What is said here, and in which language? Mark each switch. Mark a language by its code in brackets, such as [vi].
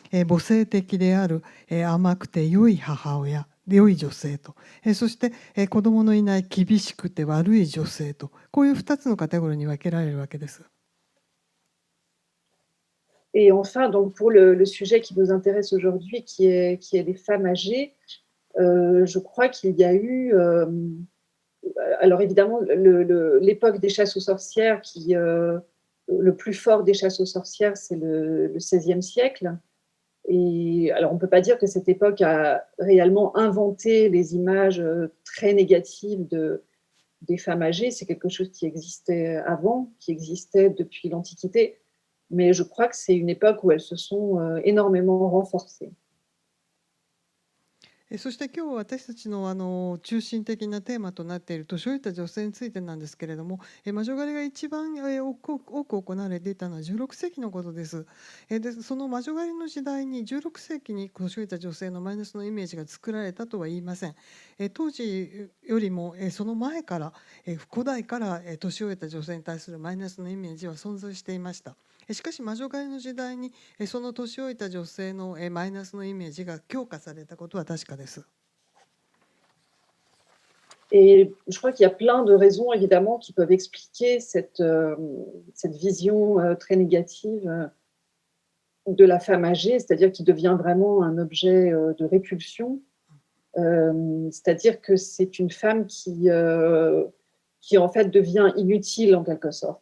[ja] 母性的である甘くて良い母親、良い女性と、そして子供のいない厳しくて悪い女性と、こういう2つのカテゴリーに分けられるわけです。 [fr] Et enfin, donc pour le sujet qui nous intéresse aujourd'hui, qui est les femmes âgées, je crois qu'il y a eu, alors évidemment, l'époque des chasses aux sorcières, le plus fort des chasses aux sorcières, c'est le XVIe siècle. Et alors, on ne peut pas dire que cette époque a réellement inventé les images très négatives des femmes âgées. C'est quelque chose qui existait avant, qui existait depuis l'Antiquité. Mais je crois que c'est une époque où elles se sont énormément renforcées. [ja] そして今日私たちの中心的なテーマとなっている年老いた女性についてなんですけれども、魔女狩りが一番多く行われていたのは16世紀のことです。で、その魔女狩りの時代に16世紀に年老いた女性のマイナスのイメージが作られたとは言いません。当時よりもその前から古代から年老いた女性に対するマイナスのイメージは存在していました。しかし魔女狩りの時代にその年老いた女性のマイナスのイメージが強化されたことは確かです。 [fr] Et je crois qu'il y a plein de raisons, évidemment, qui peuvent expliquer cette vision très négative de la femme âgée, c'est-à-dire qui devient vraiment un objet de répulsion. C'est-à-dire que c'est une femme qui en fait devient inutile en quelque sorte.